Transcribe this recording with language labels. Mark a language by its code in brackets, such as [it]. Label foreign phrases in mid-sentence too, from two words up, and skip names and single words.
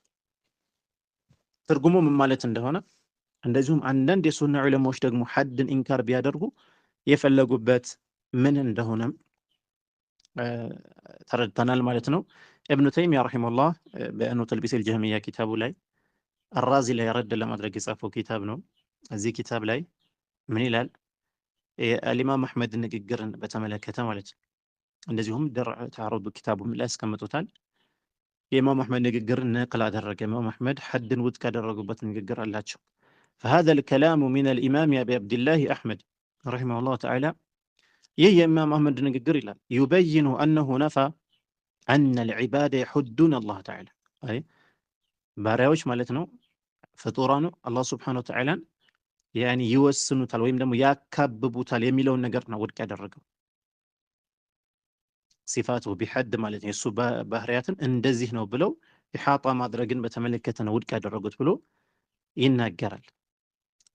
[am] ትርጉሙ ምን ማለት እንደሆነ፣ እንደዚሁም አንዳንድ የሱና ዑለማዎች ደግሞ ሐድን ኢንካር ቢያደርጉ የፈለጉበት ምን እንደሆነም ተረድተናል ማለት ነው። ኢብኑ ተይሚያ ረሂመሁላህ በአኑ ተልቢሲል ጀህሚያ ኪታቡ ላይ አራዚ ላይ ረድ ለማድረግ የጻፈው ኪታብ ነው። እዚህ ኪታብ ላይ ምን ይላል? የኢማም አሕመድ ንግግርን በተመለከተ ማለት ነው። እንደዚሁም ደርዕ ተዓሩድ ኪታቡም ላይ ያስቀምጡታል። የኢማም አሕመድ ንግግርን ነቅል አደረገ። ኢማም አሕመድ ሐድን ውድቅ ያደረጉበት ንግግር አላቸው። [ar] فهذا الكلام من الإمام أبي عبد الله أحمد رحمه الله تعالى [am] ይህ የኢማም አሕመድ ንግግር ይላል [ar] يبين أنه نفى أن العباد يحدون الله تعالى [am] አይ ባሪያዎች ማለት ነው ፍጡራኑ አላህ [ar] سبحانه وتعالى [am] ያኒ ይወስኑታል ወይም ደግሞ ያካብቡታል የሚለውን ነገር ነው ውድቅ ያደረገው። [ar] صفاته بحد [am] ማለት ነው የሱ ባህሪያትን እንደዚህ ነው ብለው ኢሓጣ ማድረግን በተመለከተ ነው ውድቅ ያደረጉት ብሎ ይናገራል።